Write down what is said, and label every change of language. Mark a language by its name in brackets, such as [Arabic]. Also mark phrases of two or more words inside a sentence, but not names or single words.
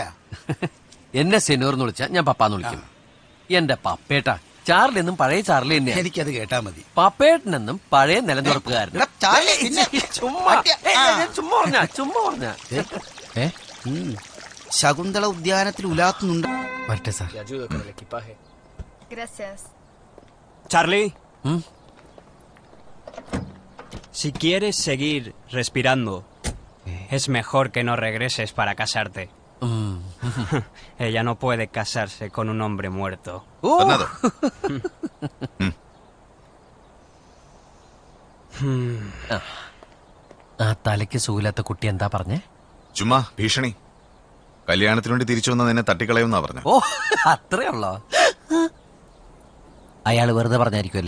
[Malayalam] എന്നെ സെന്യോർ എന്ന് വിളിച്ചാ ഞാൻ പപ്പാന്ന് വിളിക്കും. എന്റെ പപ്പേട്ട ചാർലി എന്നും പഴയ ചാർലി തന്നെ. എനിക്കത് കേട്ടാ മതി. പപ്പേട്ടനെന്നും പഴയ നിലംതുറപ്പുകാരൻ. ശകുന്തള ഉദ്യാനത്തിൽ ഉലാത്തുന്നുണ്ട്. വരട്ടെ സാർ. [Spanish] Charlie, si quieres seguir respirando, es mejor que no regreses para casarte. Ella no puede casarse con un hombre muerto. [Malayalam] ആ തലയ്ക്ക് സുഖമില്ലാത്ത കുട്ടി എന്താ പറഞ്ഞേ? ചുമ്മാ ഭീഷണി. കല്യാണത്തിന് വേണ്ടി തിരിച്ചു വന്ന നിന്നെ തട്ടിക്കളയുന്നാ പറഞ്ഞു. ഓ, അത്രേ ഉള്ളോ? അയാള് വെറുതെ പറഞ്ഞായിരിക്കുമല്ലേ?